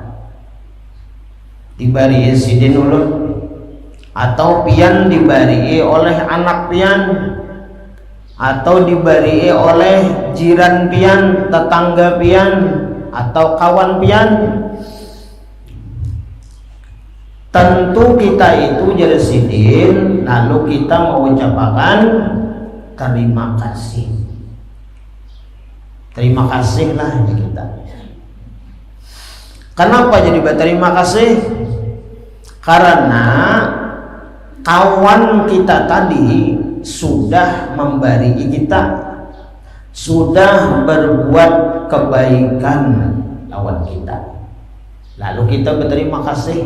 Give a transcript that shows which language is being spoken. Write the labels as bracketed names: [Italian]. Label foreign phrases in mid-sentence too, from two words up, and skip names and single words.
[Banjar] Dibari sidin ulun, atau pian dibari oleh anak pian, atau dibari oleh jiran pian, tetangga pian, atau kawan pian, tentu kita itu jadi sidin, [Indonesian] lalu kita mengucapkan terima kasih. Terima kasihlah ya kita. Kenapa jadi berterima kasih? Karena kawan kita tadi sudah memberi kita, sudah berbuat kebaikan lawan kita, lalu kita berterima kasih.